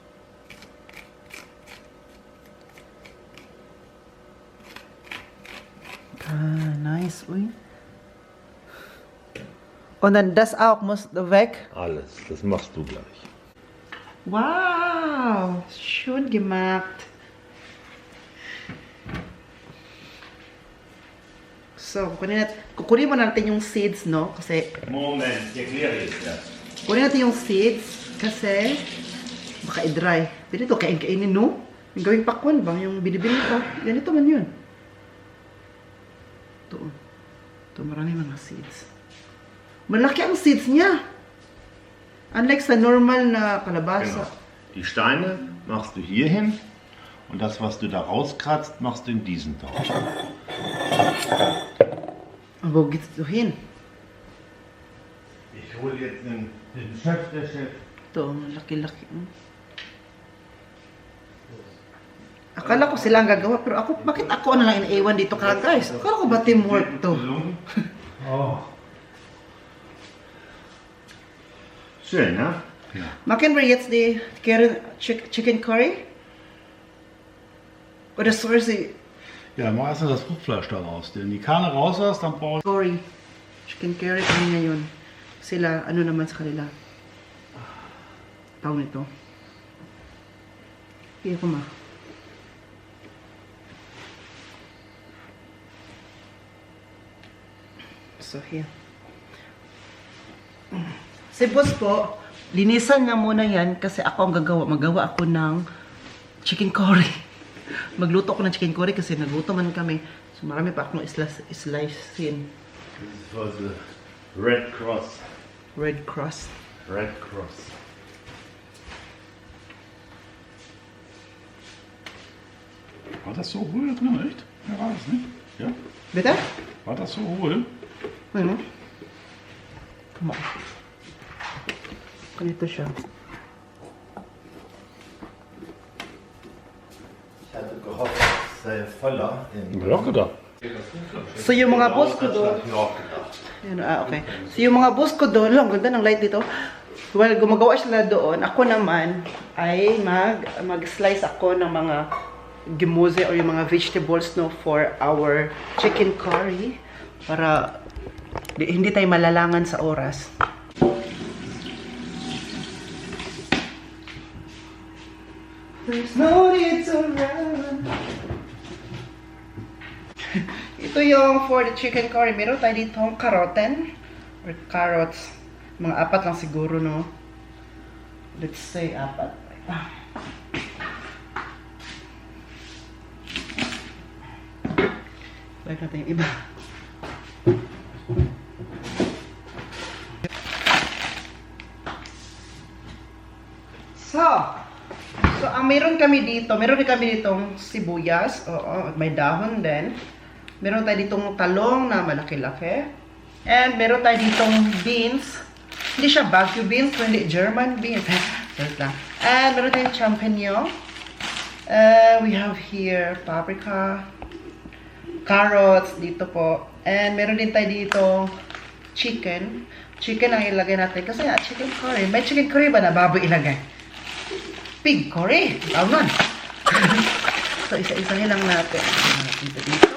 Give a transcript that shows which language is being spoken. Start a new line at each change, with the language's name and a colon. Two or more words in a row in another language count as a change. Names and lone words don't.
English: Ah, nice. Uy.
German: Und dann das auch muss weg. Alles, das machst du gleich. Wow, schön gemacht. So,
Filipino: kukunin mo natin yung seeds, no? Kasi,
German: Moment, ich erkläre es ja.
Filipino: kukunin natin yung seeds kasi baka i-dry. Pwede ito, kainin, no? Yung gawing pakwan ba? Yung binibili ko. Ganito man yun. Ito. Ito, marami mga seeds. Malaki ang seeds niya. Unlike sa normal na kalabasa.
German: Genau. Die Steine machst du hier hin und das, was du da rauskratzt, machst du in diesen Topf. Wo geht's so hin? Ich hole jetzt den Chef, der Chef.
Filipino: Ito, laki-laki. Akala ko sila ang gagawa, pero ako, bakit ako na lang inaiwan dito ka, guys? Akala ko ba teamwork to? Oh.
German: Schön, ne? Machen wir jetzt die
English: Chicken Curry?
German: Oder soll sie Ja, mach erst mal das Fruchtfleisch da raus. Wenn die Karne raus hast, dann brauche ich... Curry?
English: Chicken Curry,
Filipino: kanina yun. Sila, ano naman sa kanila? Tawag nito. Hindi ko ma.
English: So, here.
Filipino: Si boss po, linisan niya muna yan kasi ako ang magawa ako ng
English: chicken curry.
Filipino: Magluto ako ng
English: chicken curry
Filipino: kasi nagluto man kami. So marami pa akong slice-in.
German: Das ist
English: for the Red Cross. Red Cross. Red Cross.
German: War das so hohl da drin, echt? Ja, war das nicht? Ja? Bitte? War das so hohl?
Filipino: Ano?
English: Come on.
Filipino: Ganito siya.
German: Ich hatte gehofft, es sei voller. Ja, auch gedacht.
Filipino: So yung mga boss ko doon, Yan, okay. So yung mga boss ko doon, ang ganda ng light dito. Well, gumagawa sila doon. Ako naman ay mag-slice ako ng mga gemuse or yung mga vegetables, no,
English: for our chicken curry
Filipino: para hindi tayo malalangan sa oras.
English: There's no need to run.
Filipino: Ito yung
English: for the chicken curry.
Filipino: Meron tayo ditong karoten or carrots. Mga 4 lang siguro, no? Let's say 4. Balik natin yung iba. So, So, ang meron din kami ditong sibuyas. Oo, may dahon din. Meron tayo ditong talong na malaki-laki. And meron tayo ditong beans. Hindi siya Baguio beans, kundi
English: German beans.
Filipino: Sorry lang. And meron tayong champignon.
English: We have here paprika,
Filipino: carrots dito po. And meron din tayo dito chicken. Chicken ang ilagay natin. Kasi
English: chicken curry.
Filipino: May
English: chicken curry
Filipino: ba na baboy ilagay?
English: Pig curry. Tama.
Filipino: So, isa-isahin lang natin. Dito.